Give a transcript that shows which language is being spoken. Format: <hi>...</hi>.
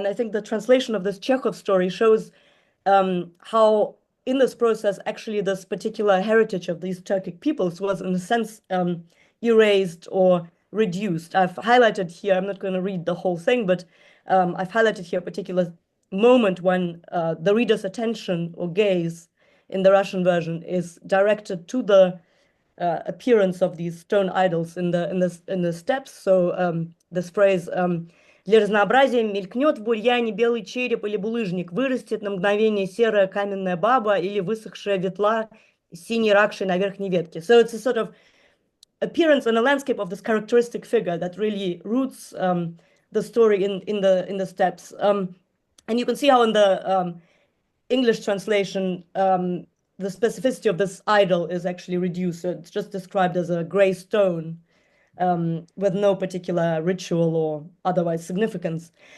<en>And I think the translation of this Chekhov story shows how, in this process, actually this particular heritage of these Turkic peoples was, in a sense, erased or reduced. I've highlighted here, I'm not going to read the whole thing, but I've highlighted here a particular moment when the reader's attention or gaze in the Russian version is directed to the appearance of these stone idols in the steppes. So this phrase</en> <ru>«Для разнообразия мелькнет в бурьяне белый череп или булыжник, вырастет на мгновение серая каменная баба или высохшая ветла синей ракшей на верхней ветке».</ru> <en>So it's a sort of appearance in a landscape of this characteristic figure that really roots the story in the steppes. And you can see how in the English translation, the specificity of this idol is actually reduced. So it's just described as a gray stone with no particular ritual or otherwise significance.</en>